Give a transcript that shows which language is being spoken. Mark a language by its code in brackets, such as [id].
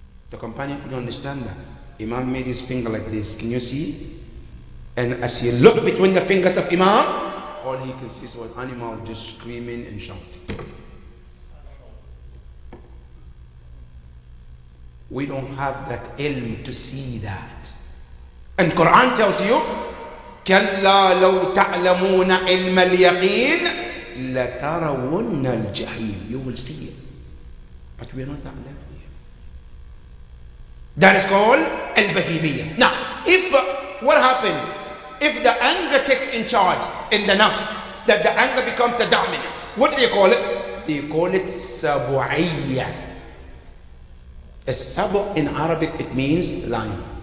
[en] The companion couldn't understand that. Imam made his finger like this. Can you see? And as he looked between the fingers of Imam, all he can see was animals just screaming and shouting. We don't have that ilm to see that. And Quran tells you, [ar] كَلَّا لَوْ تَعْلَمُونَ عِلْمَ الْيَقِينِ لَتَرَوُنَّ الْجَحِيمِ. [en] You will see it. But we are not that level yet. That is called al-bahimiyya. Now, if what happened? If the anger takes in charge in the nafs, that the anger becomes the dominant, what do they call it? They call it sabu'iyya. A sabu in Arabic, it means lion.